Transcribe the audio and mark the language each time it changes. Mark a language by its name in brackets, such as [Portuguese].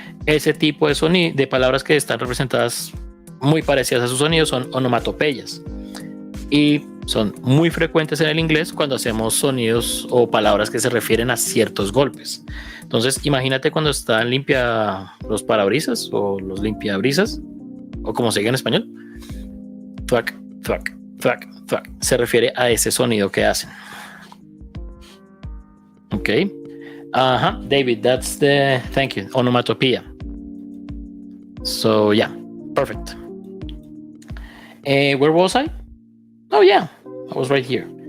[Spanish] Ese tipo de sonido, de palabras que están representadas muy parecidas a sus sonidos, son onomatopeyas. Y son muy frecuentes en el inglés cuando hacemos sonidos o palabras que se refieren a ciertos golpes. Entonces, imagínate cuando están limpia los parabrisas o los limpiabrisas, o como se diga en español. [English] Thwack, thwack, thwack, thwack. [Spanish] Se refiere a ese sonido que hacen. Ok. [English] Ajá, David, that's the, thank you, onomatopoeia. So, yeah, perfect. Where was I? Oh, yeah, I was right here.